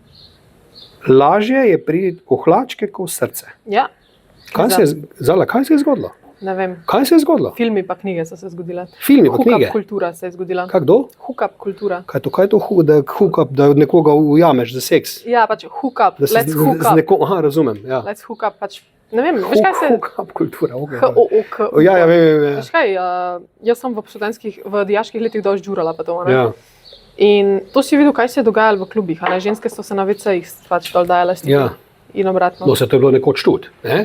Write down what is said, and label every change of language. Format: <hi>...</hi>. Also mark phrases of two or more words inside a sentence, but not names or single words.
<sl>Lažje je priti v hlačke kot v srce. Ja. Kaj se je zgodilo? Ne vem. Kaj se je zgodilo? Filmi pa knjige so se zgodile. Filmi pa knjige? Hookup kultura se je zgodila. Kdo? Hookup kultura. Kaj je to hookup, da nekoga ujameš za seks? Ja, pač hookup,</sl> <en>let's hook up.</en> <sl>Aha, razumem, ja.</sl> <en>Let's hook up,</en> <sl>pač, ne vem, veš kaj se... Hookup kultura, ok.</sl> <en>H-O-O-K.</en> <sl>Ja, vem. Veš kaj, jaz sem v dijaških letih dosti žurala pa to, ne? Ja. In to si videl, kaj se je dogajalo v klubih, a ne? Ženske so se na WC-jih pač dol dajale stike. Ja. In obratno. No, se to je bilo nekoč tudi, ne?</sl>